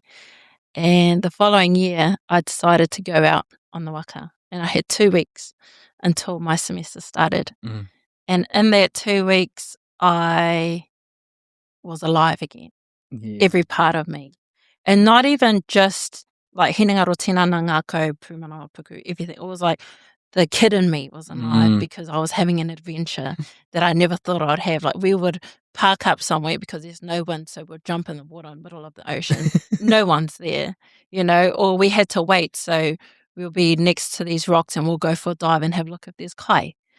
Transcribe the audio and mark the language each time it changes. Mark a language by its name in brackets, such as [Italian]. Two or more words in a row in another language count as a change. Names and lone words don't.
[English] And the following year, I decided to go out on the waka, and I had 2 weeks until my semester started. And in that 2 weeks, I was alive again. Every part of me. And not even just like [Māori] hinengaro tinana ngākau pūmanawa puku, [English] everything. It was like the kid in me was alive because I was having an adventure that I never thought I'd have. Like we would park up somewhere because there's no one, so we'd jump in the water in the middle of the ocean. No one's there, you know, or we had to wait. So we'll be next to these rocks and we'll go for a dive and have a look if there's kai.